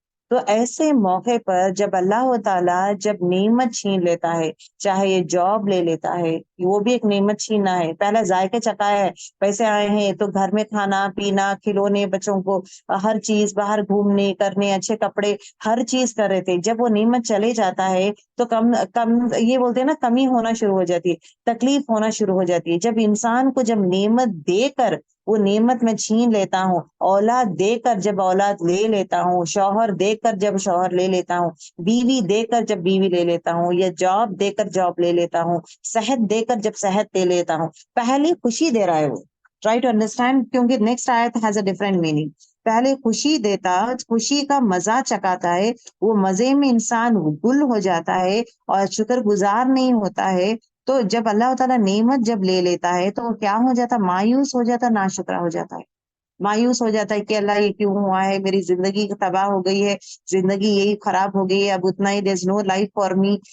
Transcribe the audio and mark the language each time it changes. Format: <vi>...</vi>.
<ur>تو ایسے موقع پر جب اللہ تعالیٰ جب نعمت چھین لیتا ہے، چاہے یہ جاب لے لیتا ہے، وہ بھی ایک نعمت چھیننا ہے. پہلا ذائقے چکھایا ہے، پیسے آئے ہیں تو گھر میں کھانا پینا، کھلونے بچوں کو، ہر چیز، باہر گھومنے کرنے، اچھے کپڑے، ہر چیز کر رہے تھے. جب وہ نعمت چلے جاتا ہے تو کم کم یہ بولتے ہیں نا، کمی ہونا شروع ہو جاتی ہے، تکلیف ہونا شروع ہو جاتی ہے. جب انسان کو جب نعمت دے کر وہ نعمت میں چھین لیتا ہوں، اولاد دے کر جب اولاد لے لیتا ہوں، شوہر دے کر جب شوہر لے لیتا ہوں، بیوی دے کر جب بیوی لے لیتا ہوں، یا جاب دے کر جاب لے لیتا ہوں، صحت دے کر جب صحت لے لیتا ہوں، پہلے خوشی دے رہا ہے وہ.</ur> <en>Try to understand, کیونکہ next آیت has a different meaning.</en> <ur>پہلے خوشی دیتا، خوشی کا مزہ چکاتا ہے، وہ مزے میں انسان گل ہو جاتا ہے اور شکر گزار نہیں ہوتا ہے. تو جب اللہ تعالیٰ نعمت جب لے لیتا ہے تو کیا ہو جاتا، مایوس ہو جاتا، ناشکرا ہو جاتا ہے، مایوس ہو جاتا ہے کہ اللہ یہ کیوں ہوا ہے، میری زندگی تباہ ہو گئی ہے، زندگی یہی خراب ہو گئی ہے، اب اتنا ہی</ur> <en>There is no life for me.</en>